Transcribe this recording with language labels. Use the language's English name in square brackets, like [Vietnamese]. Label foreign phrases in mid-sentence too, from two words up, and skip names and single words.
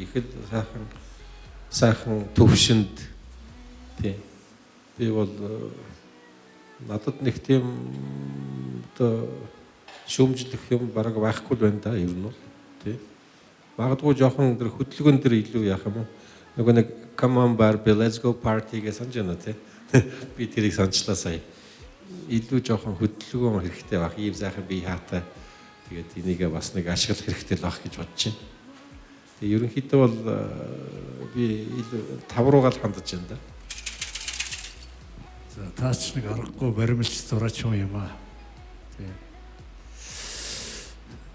[Mongolian] Их л сайхан төвшөнд тий. Би бол надад нэг тийм одоо шүүмжлэх юм бараг байхгүй л байна да ер нь бол тий. Магадгүй жоохон тэр хөдөлгөөн дээр илүү яах юм уу? Нөгөө нэг [English] come on Barbie let's go party [Mongolian] гэж санаж байна тий. Би тэрийг санчлаа сая. Илүү жоохон хөдөлгөөн хэрэгтэй байх. Ийм сайхан бие хаатай. Тэгээд энийг бас нэг ашиглах хэрэгтэй л байх гэж бодож байна. Тэгээ ерөнхийдөө бол би илүү тав руугаа л хандаж байна да. За таач нэг аргагүй баримлж зураач юм аа.